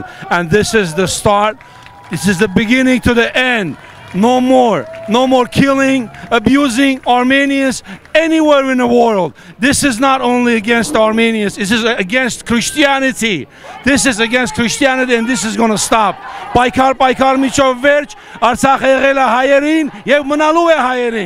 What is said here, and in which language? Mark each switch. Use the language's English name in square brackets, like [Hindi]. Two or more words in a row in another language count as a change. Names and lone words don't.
[English] And this is the start, this is the beginning to the end. No more killing, abusing Armenians anywhere in the world. This is not only against Armenians, this is against Christianity. This is against Christianity and this is going to stop. [Armenian] Պայքար միջով վերջ, Արցախ եղել է հայերին եւ մնալու է հայերին.